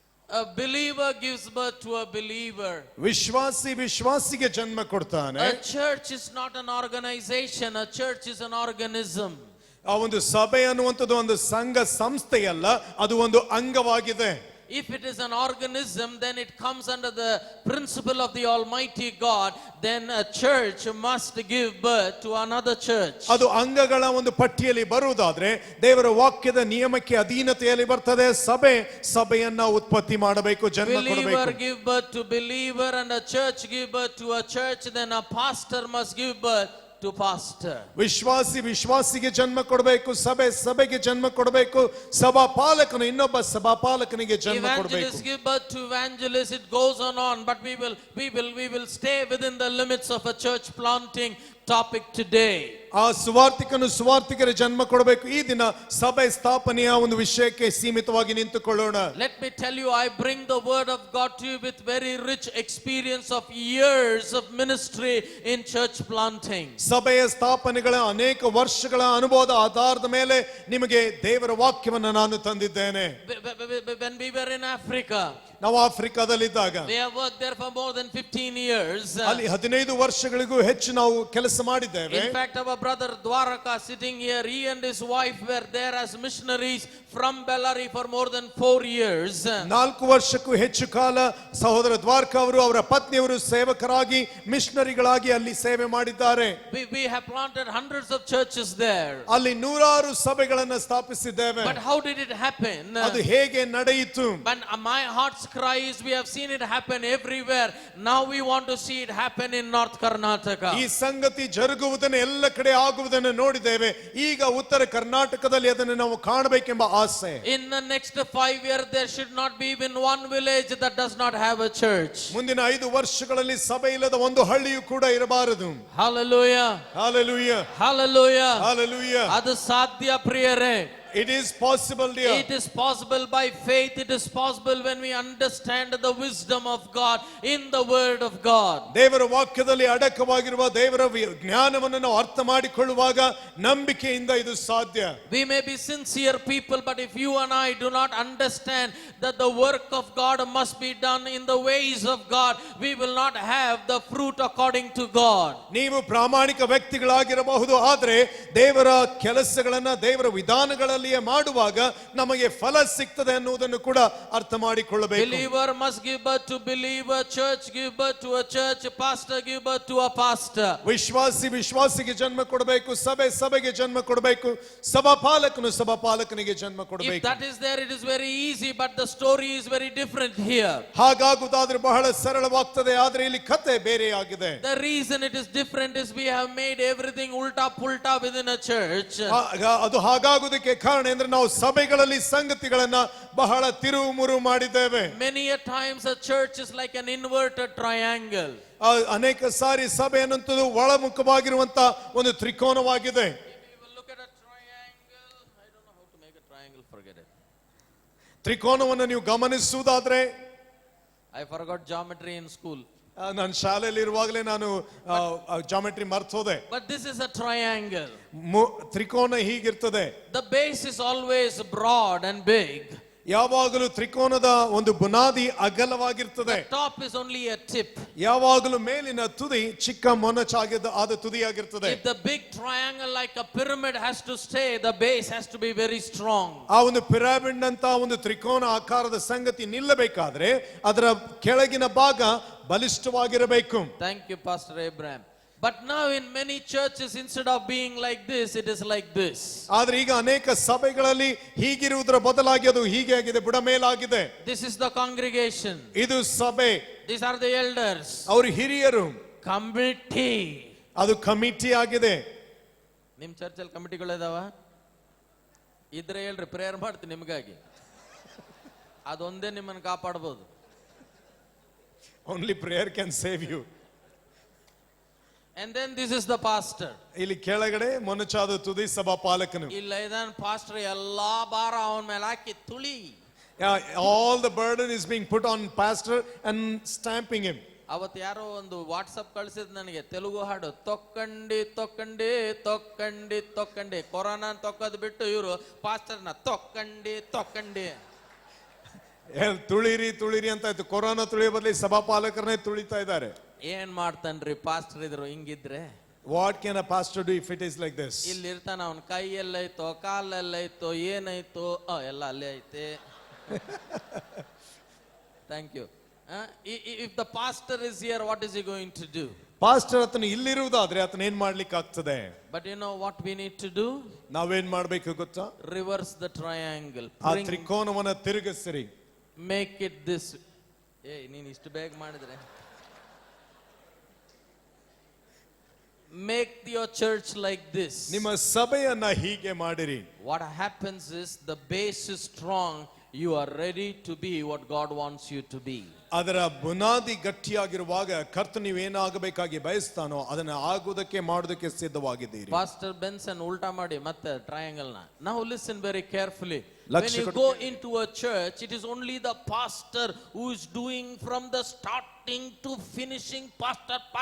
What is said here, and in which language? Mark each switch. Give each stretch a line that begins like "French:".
English: A believer gives birth to a believer.
Kannada: ವಿಶ್ವಾಸಿಗೆ ಜನ್ಮ ಕೊಡ್ತಾನೆ.
English: A church is not an organization, a church is an organism.
Kannada: ಆ ಒಂದು ಸಭೆ ಅನ್ನುವಂಥದ್ದು ಒಂದು ಸಂಘ ಸಂಸ್ಥೆಯಲ್ಲ, ಅದು ಒಂದು ಅಂಗವಾಗಿದೆ.
English: If it is an organism, then it comes under the principle of the Almighty God. Then a church must give birth to another church.
Kannada: ಅದು ಅಂಗಗಳ ಒಂದು ಪಟ್ಟಿಯಲ್ಲಿ ಬರುವುದಾದ್ರೆ ದೇವರ ವಾಕ್ಯದ ನಿಯಮಕ್ಕೆ ಅಧೀನತೆಯಲ್ಲಿ ಬರ್ತದೆ. ಸಭೆಯನ್ನ ಉತ್ಪತ್ತಿ ಮಾಡಬೇಕು, ಜನ್ಮ
English: Believer
Kannada: ಕೊಡಬೇಕು.
English: give birth to believer and a church give birth to a church. Then a pastor must give birth to pastor.
Kannada: ವಿಶ್ವಾಸಿಗೆ ಜನ್ಮ ಕೊಡಬೇಕು, ಸಭೆಗೆ ಜನ್ಮ ಕೊಡಬೇಕು, ಸಭಾಪಾಲಕನು ಇನ್ನೊಬ್ಬ ಸಭಾಪಾಲಕನಿಗೆ ಜನ್ಮ ಕೊಡಬೇಕು.
English: Evangelists give birth to evangelists. It goes on, but we will stay within the limits of a church planting topic today.
Kannada: ಆ ಸುವಾರ್ಥಿಕರ ಜನ್ಮ ಕೊಡಬೇಕು. ಈ ದಿನ ಸಭೆ ಸ್ಥಾಪನೆಯ ಒಂದು ವಿಷಯಕ್ಕೆ ಸೀಮಿತವಾಗಿ ನಿಂತುಕೊಳ್ಳೋಣ.
English: Let me tell you, I bring the word of God to you with very rich experience of years of ministry in church planting.
Kannada: ಸಭೆಯ ಸ್ಥಾಪನೆಗಳ ಅನೇಕ ವರ್ಷಗಳ ಅನುಭವದ ಆಧಾರದ ಮೇಲೆ ನಿಮಗೆ ದೇವರ ವಾಕ್ಯವನ್ನು ನಾನು ತಂದಿದ್ದೇನೆ.
English: When we were in Africa,
Kannada: ನಾವು ಆಫ್ರಿಕಾದಲ್ಲಿದ್ದಾಗ
English: we have worked there for more than 15 years.
Kannada: ಅಲ್ಲಿ 15 ವರ್ಷಗಳಿಗೂ ಹೆಚ್ಚು ನಾವು ಕೆಲಸ ಮಾಡಿದ್ದೇವೆ.
English: In fact, our brother Dwaraka sitting here, he and his wife were there as missionaries from Bellary for more than 4 years.
Kannada: 4 ವರ್ಷಕ್ಕೂ ಹೆಚ್ಚು ಕಾಲ ಸಹೋದರ ದ್ವಾರಕ ಅವರು ಅವರ ಪತ್ನಿಯವರು ಸೇವಕರಾಗಿ ಮಿಷನರಿಗಳಾಗಿ ಅಲ್ಲಿ ಸೇವೆ ಮಾಡಿದ್ದಾರೆ.
English: We have planted hundreds of churches there.
Kannada: ಅಲ್ಲಿ ನೂರಾರು ಸಭೆಗಳನ್ನು ಸ್ಥಾಪಿಸಿದ್ದೇವೆ.
English: But how did it happen?
Kannada: ಅದು ಹೇಗೆ ನಡೆಯಿತು?
English: But my heart's cry is, we have seen it happen everywhere. Now we want to see it happen in North Karnataka.
Kannada: ಈ ಸಂಗತಿ ಜರುಗುವುದನ್ನು ಎಲ್ಲ ಕಡೆ ಆಗುವುದನ್ನು ನೋಡಿದ್ದೇವೆ. ಈಗ ಉತ್ತರ ಕರ್ನಾಟಕದಲ್ಲಿ ಅದನ್ನು ನಾವು ಕಾಣಬೇಕೆಂಬ ಆಸೆ.
English: In the next 5 years there should not be even one village that does not have a church.
Kannada: ಮುಂದಿನ 5 ವರ್ಷಗಳಲ್ಲಿ ಸಭೆ ಇಲ್ಲದ ಒಂದು ಹಳ್ಳಿಯೂ ಕೂಡ ಇರಬಾರದು.
English: Hallelujah, Hallelujah, hallelujah. Hallelujah.
Kannada: ಅದು ಸಾಧ್ಯ ಪ್ರಿಯರೇ.
English: It is possible, dear. It is possible by faith. It is possible when we understand the wisdom of God in the word of God.
Kannada: ದೇವರ ವಾಕ್ಯದಲ್ಲಿ ಅಡಕವಾಗಿರುವ ದೇವರ ಜ್ಞಾನವನ್ನು ನಾವು ಅರ್ಥ ಮಾಡಿಕೊಳ್ಳುವಾಗ ನಂಬಿಕೆಯಿಂದ ಇದು ಸಾಧ್ಯ.
English: We may be sincere people, but if you and I do not understand that the work of God must be done in the ways of God, we will not have the fruit according to God.
Kannada: ನೀವು ಪ್ರಾಮಾಣಿಕ ವ್ಯಕ್ತಿಗಳಾಗಿರಬಹುದು, ಆದರೆ ದೇವರ ಕೆಲಸಗಳನ್ನ ದೇವರ ವಿಧಾನಗಳ ಮಾಡುವಾಗ ನಮಗೆ ಫಲ ಸಿಗ್ತದೆ ಅನ್ನುವುದನ್ನು ಕೂಡ ಅರ್ಥ ಮಾಡಿಕೊಳ್ಳಬೇಕು.
English: Believer must give birth to believer, church give birth to a church, pastor give birth to a pastor.
Kannada: ವಿಶ್ವಾಸಿಗೆ ಜನ್ಮ ಕೊಡಬೇಕು, ಸಭೆಗೆ ಜನ್ಮ ಕೊಡಬೇಕು, ಸಭಾಪಾಲಕನಿಗೆ ಜನ್ಮ ಕೊಡಬೇಕು.
English: If that is there, it is very easy, but the story is very different here.
Kannada: ಹಾಗಾಗುವುದಾದ್ರೆ ಬಹಳ ಸರಳವಾಗ್ತದೆ, ಆದರೆ ಇಲ್ಲಿ ಕಥೆ ಬೇರೆಯಾಗಿದೆ.
English: The reason it is different is we have made everything
Hindi: ulta pulta
English: within a church.
Kannada: ಅದು ಹಾಗಾಗುವುದಕ್ಕೆ ಕಾರಣ ಅಂದ್ರೆ ನಾವು ಸಭೆಗಳಲ್ಲಿ ಸಂಗತಿಗಳನ್ನ ಬಹಳ ತಿರುವು ಮಾಡಿದ್ದೇವೆ.
English: Many a times a church is like an inverted triangle.
Kannada: ಅನೇಕ ಸಾರಿ ಸಭೆ ಅನ್ನುವಂಥದ್ದು ಒಳಮುಖವಾಗಿರುವಂತ ಒಂದು ತ್ರಿಕೋನವಾಗಿದೆ.
English: Look at a triangle. I don't know how to make a triangle. Forget it.
Kannada: ತ್ರಿಕೋನವನ್ನು ನೀವು ಗಮನಿಸುವುದಾದ್ರೆ,
English: I forgot geometry in school.
Kannada: ನಾನು ಶಾಲೆಯಲ್ಲಿ ಇರುವಾಗಲೇ ನಾನು geometry ಮರ್ತೋದೆ.
English: But this is a triangle.
Kannada: ತ್ರಿಕೋನ ಹೀಗಿರ್ತದೆ.
English: The base is always broad and big.
Kannada: ಯಾವಾಗಲೂ ತ್ರಿಕೋನದ ಒಂದು ಬುನಾದಿ ಅಗಲವಾಗಿರ್ತದೆ.
English: Top is only a tip.
Kannada: ಯಾವಾಗಲೂ ಮೇಲಿನ ತುದಿ ಚಿಕ್ಕ ಮೊನಚಾಗಿದ್ದ ಆದ ತುದಿಯಾಗಿರ್ತದೆ.
English: If the big triangle like a pyramid has to stay, the base has to be very strong.
Kannada: ಆ ಒಂದು ಪಿರಮಿಡ್ ಅಂತ ಒಂದು ತ್ರಿಕೋನ ಆಕಾರದ ಸಂಗತಿ ನಿಲ್ಲಬೇಕಾದ್ರೆ ಅದರ ಕೆಳಗಿನ ಭಾಗ ಬಲಿಷ್ಠವಾಗಿರಬೇಕು.
English: Thank you, Pastor Abraham. But now in many churches, instead of being like this, it is like this.
Kannada: ಆದ್ರೆ ಈಗ ಅನೇಕ ಸಭೆಗಳಲ್ಲಿ ಹೀಗಿರುವುದರ ಬದಲಾಗಿ ಅದು ಹೀಗೆ ಆಗಿದೆ, ಬುಡಮೇಲಾಗಿದೆ.
English: This is the congregation.
Kannada: ಇದು ಸಭೆ.
English: These are the elders.
Kannada: ಅವರು ಹಿರಿಯರು.
English: Committee.
Kannada: ಅದು ಕಮಿಟಿ ಆಗಿದೆ. ನಿಮ್ ಚರ್ಚಲ್ಲಿ ಕಮಿಟಿಗಳು ಇದಾವ? ಇದ್ರೆ ಹೇಳ್ರಿ, ಪ್ರೇಯರ್ ಮಾಡ್ತೀನಿ ನಿಮ್ಗಾಗಿ. ಅದೊಂದೇ ನಿಮ್ಮನ್ನು ಕಾಪಾಡಬಹುದು.
English: Only prayer can save you. And then this is the pastor.
Kannada: ಇಲ್ಲಿ ಕೆಳಗಡೆ ಮೊನಚಾದ ತುದಿ ಸಭಾಪಾಲಕನು. ಇಲ್ಲ ಇದನ್ ಪಾಸ್ಟರ್ ಎಲ್ಲಾ ಭಾರ ಅವನ ಮೇಲೆ ಹಾಕಿ ತುಳಿ.
English: All the burden is being put on pastor and stamping him.
Kannada: ಅವತ್ತು ಯಾರೋ ಒಂದು ವಾಟ್ಸಪ್ ಕಳಿಸಿದ್ ನನಗೆ ತೆಲುಗು ಹಾಡು,
Telugu: ತೊಕ್ಕಂಡಿ ತೊಕ್ಕಂಡಿ ತೊಕ್ಕಂಡಿ ತೊಕ್ಕಂಡಿ.
Kannada: ಕೊರೋನಾ ತೊಕ್ಕದ್ ಬಿಟ್ಟು ಇವರು ಪಾಸ್ಟರ್ನ
Telugu: ತೊಕ್ಕಂಡಿ ತೊಕ್ಕಂಡಿ.
Kannada: ತುಳಿರಿ ತುಳಿರಿ ಅಂತ ಆಯ್ತು. ಕೊರೋನಾ ತುಳಿಯೋ ಬದಲಿ ಸಭಾಪಾಲಕರನ್ನೇ ತುಳಿತಾ ಇದ್ದಾರೆ. ಏನ್ ಮಾಡ್ತಾನ್ರಿ ಪಾಸ್ಟರ್ ಇದ್ರು ಹಿಂಗಿದ್ರೆ?
English: What can a pastor do if it is like this?
Kannada: ಇಲ್ಲಿ ಇರ್ತಾನ, ಅವನ ಕೈ ಎಲ್ಲೈತೋ ಕಾಲೆಲ್ಲೈತೋ ಏನೈತೋ ಎಲ್ಲ ಅಲ್ಲೇ ಐತೆ.
English: Thank you. If the pastor is here, what is he going to do?
Kannada: Pastor ಆತನು ಇಲ್ಲಿರುವುದಾದ್ರೆ ಆತನ ಏನ್ ಮಾಡ್ಲಿಕ್ಕೆ ಆಗ್ತದೆ?
English: But you know what we need to do?
Kannada: ನಾವೇನ್ ಮಾಡ್ಬೇಕು ಗೊತ್ತಾ?
English: Reverse the triangle.
Kannada: ಆ ತ್ರಿಕೋನವನ್ನ ತಿರುಗಿಸಿರಿ.
English: Make it this.
Kannada: ನೀನ್ ಇಷ್ಟು ಬೇಗ ಮಾಡಿದ್ರೆ
English: make your church like this.
Kannada: ನಿಮ್ಮ ಸಭೆಯನ್ನ ಹೀಗೆ ಮಾಡಿರಿ.
English: What happens is the base is strong, you are ready to be what God wants you to be.
Kannada: ಅದರ ಬುನಾದಿ ಗಟ್ಟಿಯಾಗಿರುವಾಗ ಕರ್ತನು ನೀವು ಏನಾಗಬೇಕಾಗಿ ಬಯಸ್ತಾನೋ ಅದನ್ನ ಆಗುವುದಕ್ಕೆ ಮಾಡೋದಕ್ಕೆ ಸಿದ್ಧವಾಗಿದ್ದೀರಿ. Pastor Benson ಉಲ್ಟಾ ಮಾಡಿ ಮತ್ತೆ ಟ್ರಯಾಂಗಲ್ ನ.
English: Now listen very carefully. When you go into a church, it is only the pastor who is doing from the starting to finishing pastor.